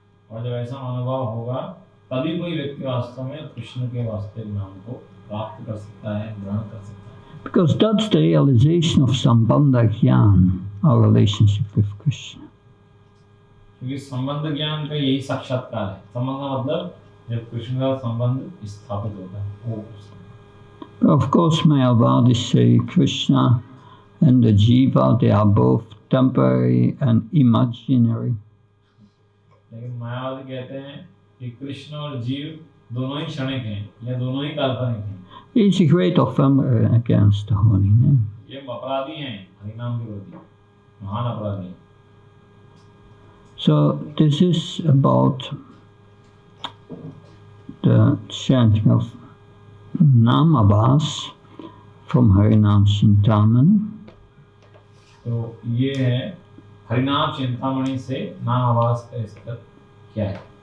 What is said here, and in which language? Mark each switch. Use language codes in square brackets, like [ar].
[hi] और जब ऐसा अनुभव होगा तभी कोई व्यक्ति वास्तव में कृष्ण के वास्तविक नाम को प्राप्त कर सकता है, ग्रहण कर सकता है. [en] Because that's the realization of Sambandha Gyan, our relationship with Krishna. [hi] क्योंकि संबंध ज्ञान का यही साक्षात्कार है. संबंध का मतलब जब कृष्ण का संबंध स्थापित होता है वो. [en] Of course, Mayavadis say Krishna and the Jiva, they are both temporary and imaginary. [hi] लेकिन मायावादी कहते हैं कि कृष्ण और जीव दोनों ही क्षणिक हैं या दोनों ही काल्पनिक हैं. [en] He is a great offender against the holy name. [hi] ये अपराधी हैं, हरिनाम के प्रति महान अपराधी हैं. [en] So this is about the chanting of Namabhas from Harinam Chintamani. [hi] तो ये है हरिनाम चिंतामणि से नाम आवास का स्तर क्या है.